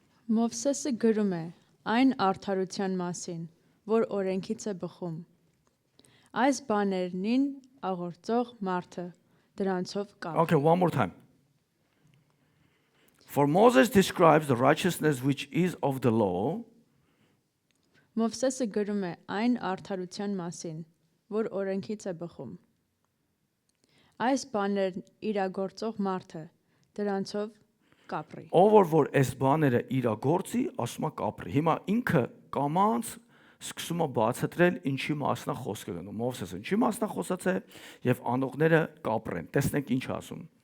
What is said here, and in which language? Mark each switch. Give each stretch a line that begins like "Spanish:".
Armenian: Մովսեսը գրում է այն արդարության մասին, որ օրենքից է բխում։ Այս բաներնին աղոթող մարդը դրանցով կապ։
English: Okay, one more time. For Moses describes the righteousness which is of the law.
Armenian: Մովսեսը գրում է այն արդարության մասին, որ օրենքից է բխում։ Այս բաներն իրագործող մարդը դրանցով կապրի։ Ով որ այս բաները իրագործի, ասում է կապրի։ Հիմա ինքը կամանց սկսում է բացատրել ինչի մասն է խոսքը գնում։ Մովսեսը ինչի մասն է խոսած է եւ անողները կապրեն։ Տեսնենք ինչ ասում։